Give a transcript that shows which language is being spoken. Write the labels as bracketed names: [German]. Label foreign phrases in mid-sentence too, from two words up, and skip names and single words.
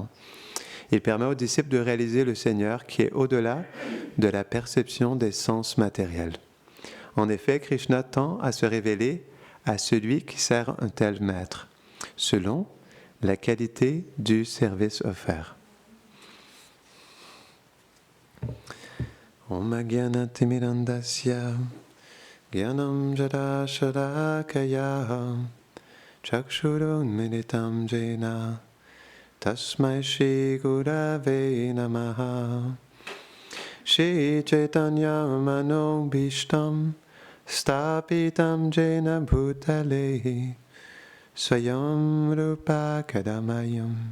[French] Il permet aux disciples de réaliser le Seigneur qui est au-delà de la perception des sens matériels. En effet, Krishna tend à se révéler à celui qui sert un tel maître, selon la qualité du service offert. [Sanskrit] Om Gyanatimirandasya Gyanam Jada Shadakaya Chakshurunmilitam Jena Tasmai Shri Gurave Namaha Shri Chaitanya Manobhishtam Stapitam Jena Bhutale Swayam Rupa Kadamayam